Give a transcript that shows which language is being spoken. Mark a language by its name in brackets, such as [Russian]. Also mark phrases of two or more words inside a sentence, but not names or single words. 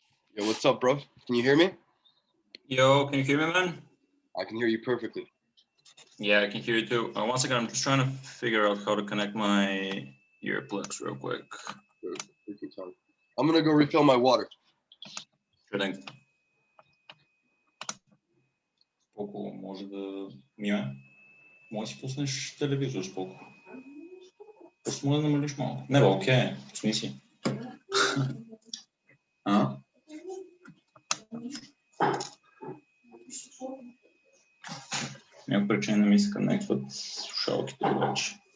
[English] Yo, what's up, bro? Can you hear me? Yo, can you hear me, man? I can hear you perfectly. Yeah, I can hear you too. One second, I'm just trying to figure out how to connect my earplugs real quick. I'm gonna go refill my water. Sure thing. [Bulgarian] Колко може да миме? Може да си пуснеш телевизор с колко? Просто може да намалиш малко. Не, окей, пусни си. А? Няма причина да ми се коннектват слушалките обаче.